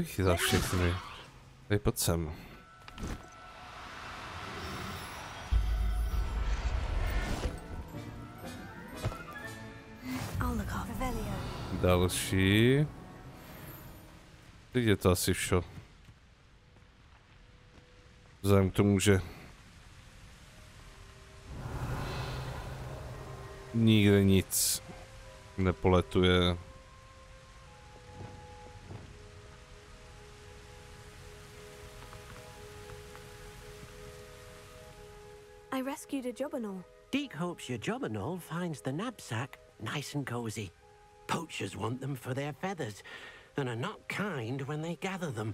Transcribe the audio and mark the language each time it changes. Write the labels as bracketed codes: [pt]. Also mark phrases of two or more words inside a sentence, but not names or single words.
[cs] Chytal všechny. Tady pojď sem. Další. Teď je to asi vše. Vzhledem k tomu, že nikde nic nepoletuje. [en] I rescued a jobberknoll. Deke hopes your jobberknoll finds the knapsack nice and cozy. Poachers want them for their feathers, and are not kind when they gather them.